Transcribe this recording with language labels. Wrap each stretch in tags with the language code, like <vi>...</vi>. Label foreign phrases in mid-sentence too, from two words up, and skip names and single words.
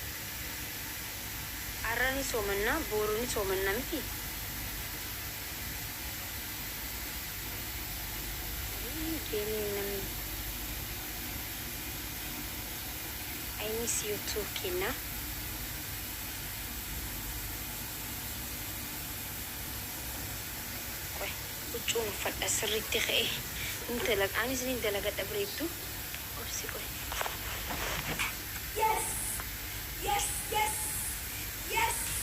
<om>arani somana boruni somana miti namni.</om> <en>I miss you too, Kina.</en> <om>Qoy, huccuun uffadha sirriitti ka'e. Anis ni dalagadha bareeddu. Obsi qoy.</om> <en>Yes, yes, yes, yes.</en>